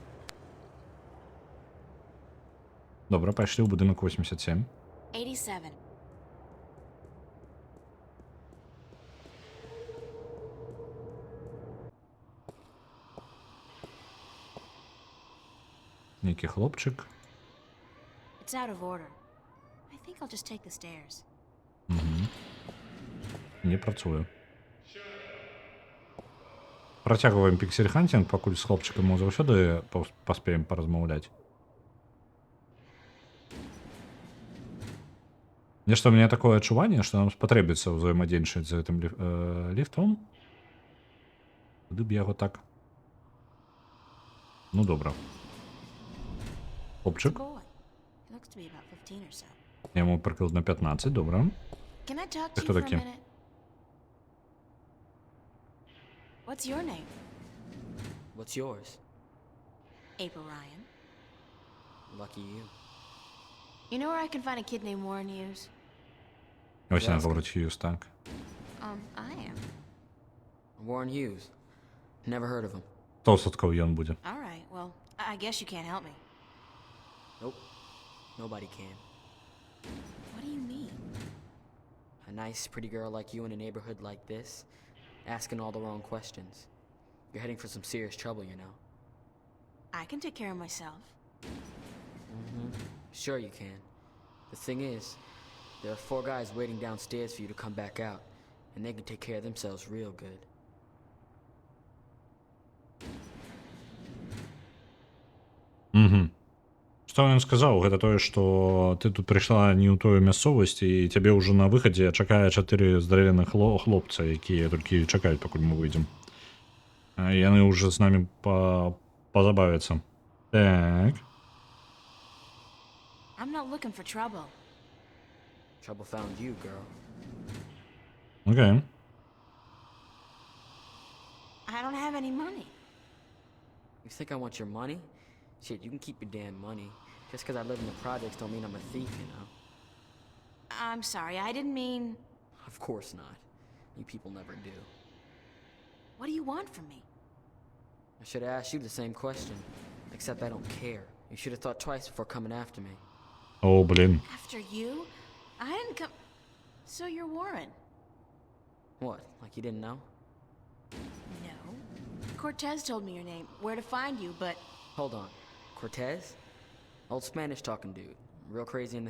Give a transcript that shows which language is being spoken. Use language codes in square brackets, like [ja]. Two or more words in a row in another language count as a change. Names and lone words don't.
[be] Добра, пайшлі ў будынак 87. 87. Нейкі хлопчык. [en] It's out of order. I think I'll just take the stairs. [be] Не працуе. Працягваем піксель-ханцінг, пакуль з хлопчыкам мы заўсёды паспеем паразмаўляць. Нешта [ru] у меня [be] такое адчуванне, што нам спатрэбіцца ўзаемадзейнічаць з гэтым ліфтом. Куды б яго так? Ну добра. [en] It's a [be] Хлопчык. [en] boy. He looks to be about 15 or so. [be] Яму прыкладна 15, добра. [en] Can I talk [be] Ты [en] to [be] хто [en] you for a [be] такі? [en] minute? What's your name? What's yours? April Ryan. Lucky you. You know where I can find a kid named Warren Hughes? [uk] Ось яна [be] Ясно. [uk] говорить Хьюз, так. [en] I am. Warren Hughes. Never heard of him. [be] 100% ён будзе. [en] All right. Well, I guess you can't help me. Nope. Nobody can. What do you mean? A nice, pretty girl like you in a neighborhood like this, asking all the wrong questions. You're heading for some serious trouble, you know. I can take care of myself. Sure you can. The thing is, there are 4 guys waiting downstairs for you to come back out, and they can take care of themselves real good. [be] Што ён сказаў, гэта тое, што ты тут прыйшла не ў тую мясцовасць і цябе ўжо на выхадзе чакае 4 здаравенных хлопца, якія толькі чакаюць, пакуль мы выйдзем. Яны ўжо з намі пазабавяцца. Так. [en] I'm not looking for trouble. Trouble found you, girl. [be] Окей. [en] I don't have any money. You think I want your money? Shit, you can keep your damn money. Just 'cause I live in the projects don't mean I'm a thief, you know? I'm sorry. I didn't mean... Of course not. You people never do. What do you want from me? I should have asked you the same question. Except I don't care. You should have thought twice before coming after me. [be] О, блін. [en] After you? I didn't come... So you're Warren? What? Like you didn't know? No. Cortez told me your name, where to find you, but... Hold on. Cortez? Old Spanish talking dude. Real crazy in the